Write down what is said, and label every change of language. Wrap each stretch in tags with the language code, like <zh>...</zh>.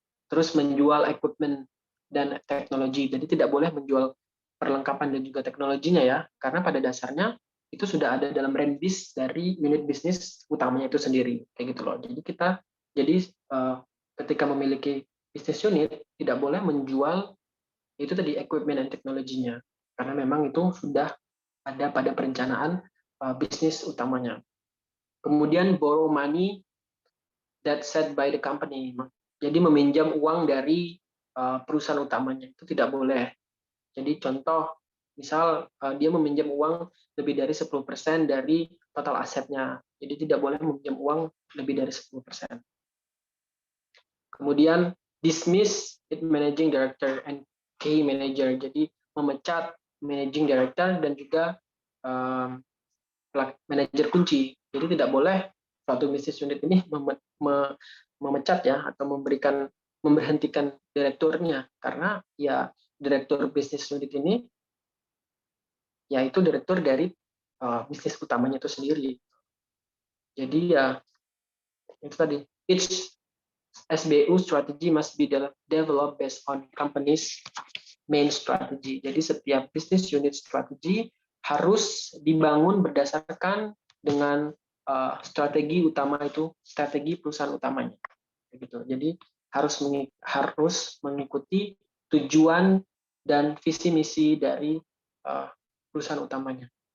<id>Terus menjual equipment dan teknologi. Jadi tidak boleh menjual perlengkapan dan juga teknologinya ya, karena pada dasarnya itu sudah ada dalam range dari unit bisnis utamanya itu sendiri. Kayak gitu loh. Jadi ketika memiliki bisnis unit tidak boleh menjual itu tadi equipment dan teknologinya, karena memang itu sudah ada pada perencanaan bisnis utamanya.</id> <en>Kemudian borrow money that set by the company.</en> <id>Jadi meminjam uang dari perusahaan utamanya itu tidak boleh. Jadi contoh, misal dia meminjam uang lebih dari 10% dari total asetnya. Jadi tidak boleh meminjam uang lebih dari 10%.</id> <en>Kemudian dismiss it managing director and key manager.</en> <id>Jadi memecat managing director dan juga manajer kunci. Jadi tidak boleh suatu bisnis unit ini memecat ya atau memberhentikan direkturnya, karena ya direktur bisnis unit ini yaitu direktur dari bisnis utamanya itu sendiri. Jadi ya itu tadi,</id> <en>each SBU strategy must be developed based on company's main strategy.</en> <id>Jadi setiap bisnis unit strategi harus dibangun berdasarkan dengan strategi utama itu, strategi perusahaan utamanya. gitu. Jadi harus mengikuti tujuan dan visi misi dari perusahaan utamanya.</id>